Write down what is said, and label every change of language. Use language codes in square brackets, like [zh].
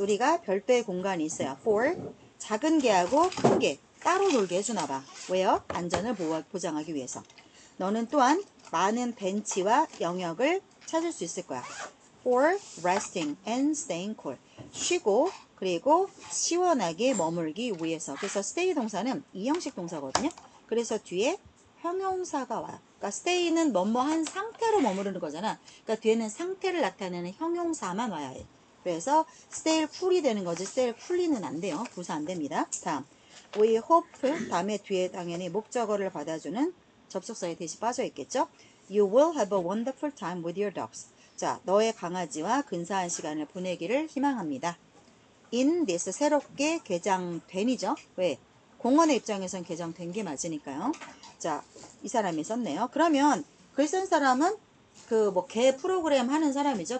[ko] 우리가 별도의 공간이 있어요. For 작은 개하고 큰 개 따로 놀게 해주나봐. 왜요? 안전을 보장하기 위해서. 너는 또한 많은 벤치와 영역을 찾을 수 있을 거야. [en] For resting and staying cool. [ko] 쉬고 그리고 시원하게 머물기 위해서. 그래서 stay 동사는 이형식 동사거든요. 그래서 뒤에 형용사가 와요. 그러니까 stay는 뭐뭐한 상태로 머무르는 거잖아. 그러니까 뒤에는 상태를 나타내는 형용사만 와야 해. 그래서 stay cool이 되는 거지 stay cool이는 안 돼요. 부사 안 됩니다. 다음 we hope 다음에 뒤에 당연히 목적어를 받아주는 접속사에 대시 빠져 있겠죠. [en] You will have a wonderful time with your dogs. [ko] 자, 너의 강아지와 근사한 시간을 보내기를 희망합니다. In this 새롭게 개장된이죠. 왜? 공원의 입장에선 개장된 게 맞으니까요. 자, 이 사람이 썼네요. 그러면 글 쓴 사람은 그 뭐 개 프로그램 하는 사람이죠.